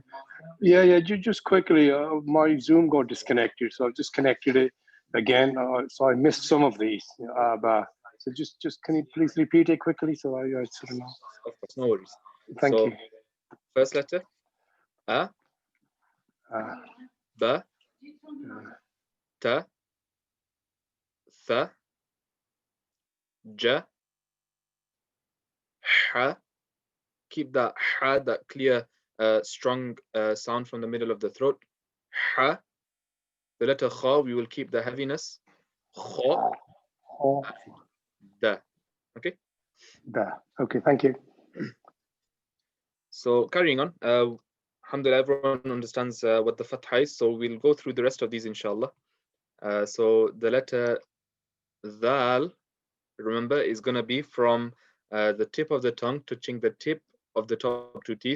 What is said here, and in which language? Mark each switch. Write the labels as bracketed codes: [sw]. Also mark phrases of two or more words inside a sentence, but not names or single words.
[en] Yeah. Just quickly, my Zoom got disconnected, so I've just connected it again. So I missed some of these. So just can you please repeat it quickly so I sort of know? Of course, no worries. Thank you. First letter, a, [ar] بَ، تَ، ثَ، جَ، حَ. [en] Keep that ha, that clear, strong sound from the middle of the throat. Ha. The letter kha, we will keep the heaviness. [ar] خَ، دَ. Okay. [en] Da. Okay. Thank you. So carrying on. Alhamdulillah, everyone understands what the fatha is. So we'll go through the rest of these, inshallah. So the letter dal, remember, is going to be from the tip of the tongue touching the tip of the top 2 teeth.